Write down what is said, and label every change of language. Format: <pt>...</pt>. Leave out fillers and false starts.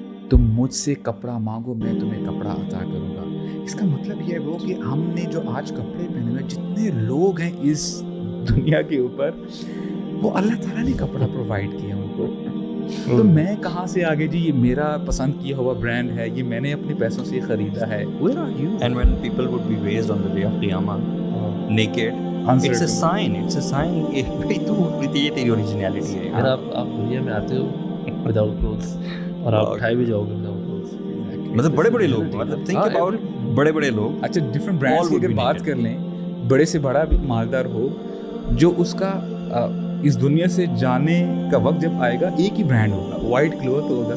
<ur>تم مجھ سے کپڑا مانگو میں تمہیں کپڑا عطا کروں گا. اس کا مطلب یہ ہے کہ ہم نے جو آج کپڑے پہنے ہوئے جتنے لوگ ہیں اس دنیا کے اوپر وہ اللہ تعالیٰ نے کپڑا پرووائڈ کیا ان کو. تو میں کہاں سے آگے جی یہ میرا پسند کیا ہوا برانڈ ہے، یہ میں نے اپنے پیسوں سے خریدا ہے.</ur> <en>Where are you? And when people would be raised on the day of Qiyamah naked, it's a sign</en> <ur>کہ بھائی تو یہ تیری اوریجنلٹی ہے. اگر آپ دنیا میں آتے ہو</ur> <en>without clothes</en> <ur>اور آپ اٹھائے بھی جاؤ گے وداؤٹ کلوتھس، مطلب بڑے بڑے لوگ، مطلب</ur> <en>think about</en> <ur>بڑے لوگ. اچھا ڈفرینٹ برانڈس کی اگر بات کر لیں، بڑے سے بڑا بھی مالدار ہو جو اس کا اس دنیا سے جانے کا وقت جب آئے گا ایک ہی برانڈ ہوگا، وائٹ کلوتھ ہوگا.</ur>